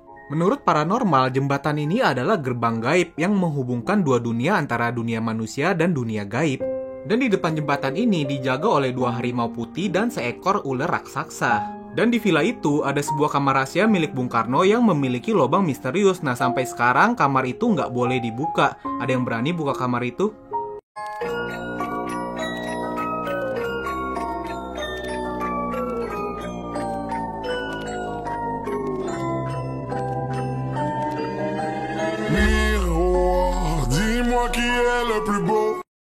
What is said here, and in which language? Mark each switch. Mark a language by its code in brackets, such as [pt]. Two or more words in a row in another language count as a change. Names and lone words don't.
[id] Menurut paranormal, jembatan ini adalah gerbang gaib yang menghubungkan dua dunia antara dunia manusia dan dunia gaib. Dan di depan jembatan ini dijaga oleh dua harimau putih dan seekor ular raksasa. Dan di villa itu ada sebuah kamar rahasia milik Bung Karno yang memiliki lubang misterius. Nah, sampai sekarang kamar itu nggak boleh dibuka. Ada yang berani buka kamar itu? [fr] Miroir, dis-moi qui est le plus beau.